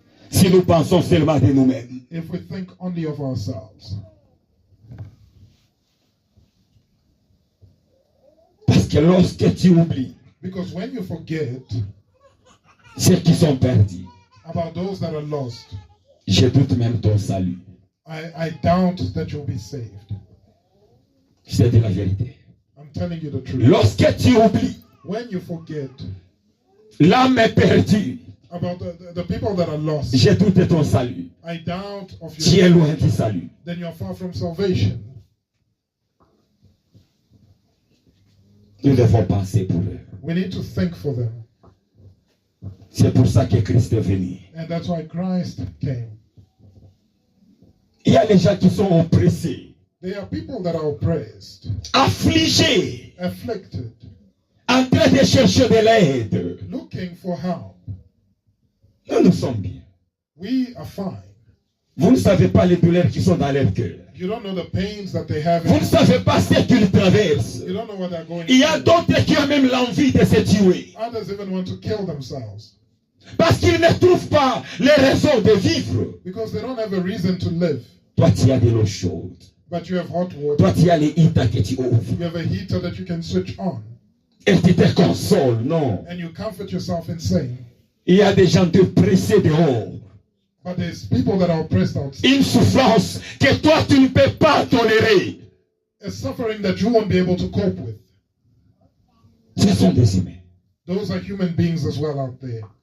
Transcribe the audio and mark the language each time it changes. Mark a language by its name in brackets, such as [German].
[French] Si nous pensons seulement de nous-mêmes. [English] If we think only of ourselves. [French] Parce que lorsque tu oublies [English] Because when you forget [French] ceux qui sont perdus, [English] about those that are lost, [French] je doute même ton salut. [English] I doubt that you'll be saved. [French] C'est de la vérité. [English] I'm telling you the truth. [French] Lorsque tu oublies, [English] When you forget [French] l'âme est perdue. [English] about the people that are lost. [French] J'ai douté ton salut. [English] I doubt of [French] Tu es [English] your [French] loin du salut. [English] then you're far from salvation. [French] Nous devons penser pour eux. [English] We need to think for them. [French] C'est pour ça que Christ est venu. [English] And that's why Christ came. [French] Il y a les gens qui sont oppressés, [English] There are people that are oppressed, [French] affligés, [English] afflicted, [French] en train de chercher de l'aide. [English] looking for help. [French] Nous sommes bien. [English] We are fine. [French] Vous ne savez pas les douleurs qui sont dans leur cœur. [English] You don't know the pains that they have. [French] Vous ne savez pas ce qu'ils traversent. [English] You don't know what they're going [French] Il y a [English] through. [French] d'autres qui ont même l'envie de se tuer. [English] Others even want to kill themselves [French] Parce qu'ils ne trouvent pas les raisons de vivre. [English] because they don't have a reason to live. [French] Toi, tu as de l'eau chaude. [English] But you have hot water. [French] Toi, tu as les heaters que tu ouvres. [English] You have a heater that you can switch on. [French] Et tu te consoles. Non. [English] And you comfort yourself in saying, [French] Il y a des gens dépressés dehors. [English] but there's people that are oppressed outside. [French] Une souffrance que toi, tu ne peux pas tolérer. [English] A suffering that you won't be able to cope with. [French] Ce sont des humains. [English] Those are human beings as well out there.